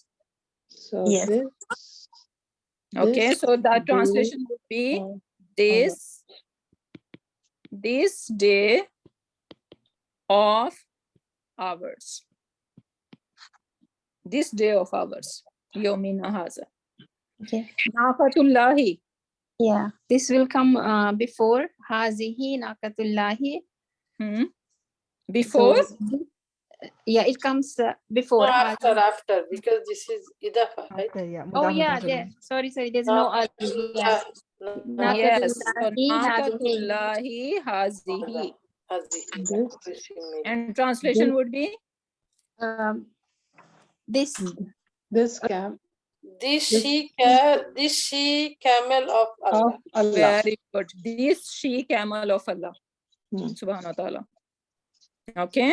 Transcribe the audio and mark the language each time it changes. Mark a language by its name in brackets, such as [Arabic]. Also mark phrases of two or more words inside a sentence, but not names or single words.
[English] So Yes. Okay, this so the day translation would be of this day of ours. This day of ours. [Arabic] يومنا هذا. [English] Okay. [Arabic] ناقة الله. [English] Yeah, this will come before [Arabic] هذه ناقة الله. [English] Before? So, yeah, it comes before. No, after, because this is idafa, right? Oh yeah, there. Sorry, there's no yeah. Yes. So [Arabic] ناقة الله ناقة الله هذه. Hazihi. [English] And translation would be? This she camel of Allah. Very good. This she camel of Allah. [Arabic] سبحانه وتعالى. [English] Okay.